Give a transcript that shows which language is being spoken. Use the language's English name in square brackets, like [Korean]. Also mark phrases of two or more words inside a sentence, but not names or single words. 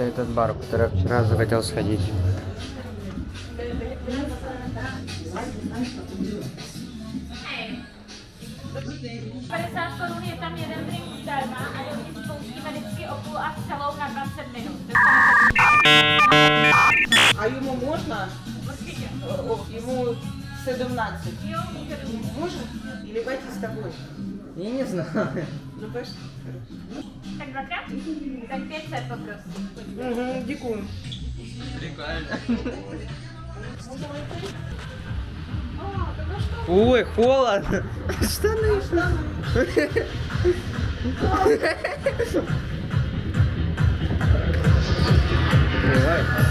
[Russian] бар, в который я вчера захотел сходить. [Czech] Korun je tam jeden drink zdarma a dovnitř spouštíme vždycky o půl a celou na 20 minut. [Ukrainian] А йому можна? Йому 17. [Russian] Може? Или пойти с тобой? Я не знаю. Ну пошли. [Czech] Tak dvakrát? Tak 500 poprosím. [Ukrainian] Угу, дякую. [Russian] Ой, холодно. Штаны. Открывай.